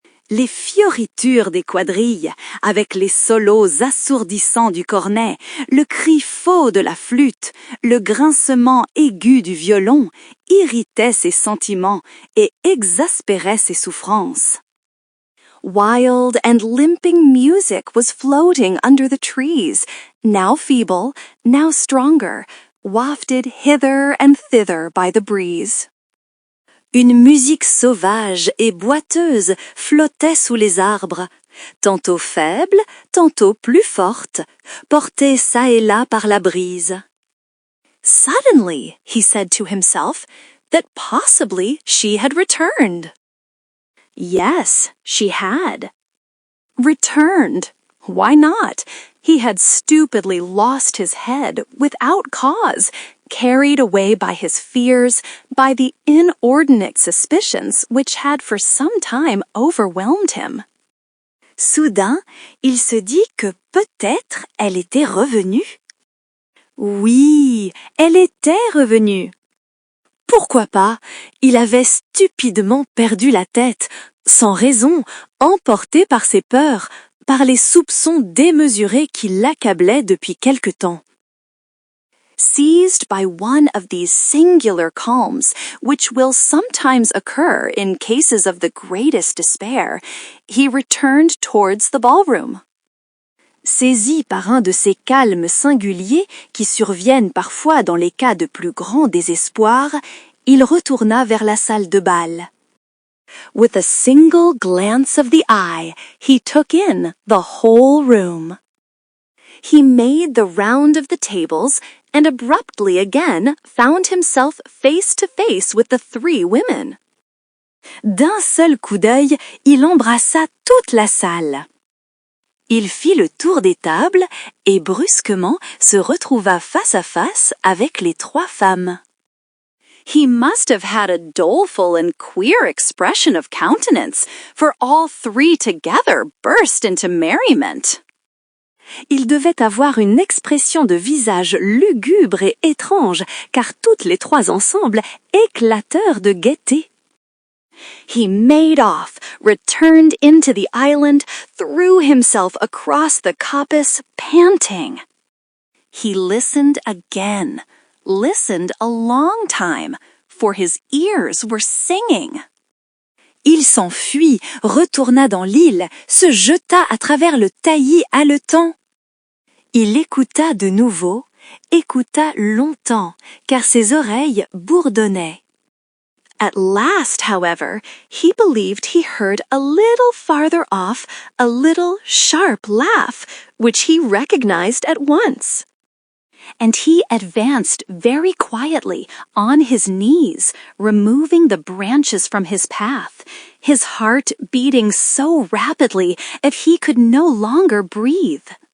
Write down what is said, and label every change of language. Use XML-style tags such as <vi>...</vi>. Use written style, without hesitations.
<fr>Les fioritures des quadrilles, avec les solos assourdissants du cornet, le cri faux de la flûte, le grincement aigu du violon, irritaient ses sentiments et exaspéraient ses souffrances.</fr> <en>Wild and limping music was floating under the trees, now feeble, now stronger, wafted hither and thither by the breeze.</en> <fr>Une musique sauvage et boiteuse flottait sous les arbres, tantôt faible, tantôt plus forte, portée çà et là par la brise.</fr> <en>Suddenly, he said to himself, that possibly she had returned. Yes, she had. Returned. Why not? He had stupidly lost his head without cause, carried away by his fears, by the inordinate suspicions which had for some time overwhelmed him.</en> <fr>Soudain, il se dit que peut-être elle était revenue. Oui, elle était revenue. Pourquoi pas? Il avait stupidement perdu la tête, sans raison, emporté par ses peurs, par les soupçons démesurés qui l'accablaient depuis quelque temps.</fr> <en>Seized by one of these singular calms, which will sometimes occur in cases of the greatest despair, he returned towards the ballroom.</en> <fr>Saisi par un de ces calmes singuliers qui surviennent parfois dans les cas de plus grand désespoir, il retourna vers la salle de bal.</fr> <en>With a single glance of the eye, he took in the whole room. He made the round of the tables and abruptly again found himself face to face with the three women.</en> <fr>D'un seul coup d'œil, il embrassa toute la salle. Il fit le tour des tables et brusquement se retrouva face à face avec les trois femmes.</fr> <en>He must have had a doleful and queer expression of countenance, for all three together burst into merriment.</en> <fr>Il devait avoir une expression de visage lugubre et étrange, car toutes les trois ensemble éclatèrent de gaieté.</fr> <en>He made off, returned into the island, threw himself across the coppice, panting. He listened again, listened a long time, for his ears were singing.</en> <fr>Il s'enfuit, retourna dans l'île, se jeta à travers le taillis haletant. Il écouta de nouveau, écouta longtemps, car ses oreilles bourdonnaient.</fr> <en>At last, however, he believed he heard a little farther off a little sharp laugh, which he recognized at once. And he advanced very quietly on his knees, removing the branches from his path, his heart beating so rapidly that he could no longer breathe.</en>